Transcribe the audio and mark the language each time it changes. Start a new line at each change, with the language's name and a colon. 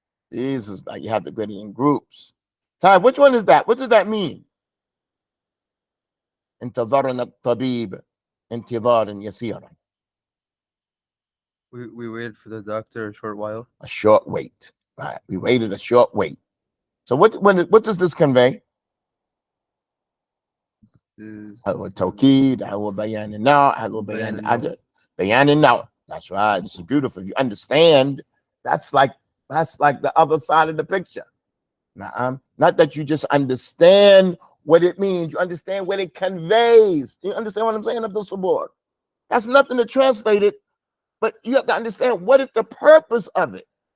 English: These is like you have to put it in groups. Ty, which one is that? What does that mean?
Arabic: انتظرنا الطبيب انتظارا يسيرا.
English: We waited for the doctor a short while. A short wait. Right. We waited a short wait. So what does this convey?
Arabic: هو توكيد هو بيان النوع هو بيان العدد بيان النوع.
English: That's right. This is beautiful. If you understand, that's like the other side of the picture. Not that you just understand what it means, you understand what it conveys. You understand what I'm saying, Abdul Sabor? That's nothing to translate it, but you have to understand what is the purpose of it.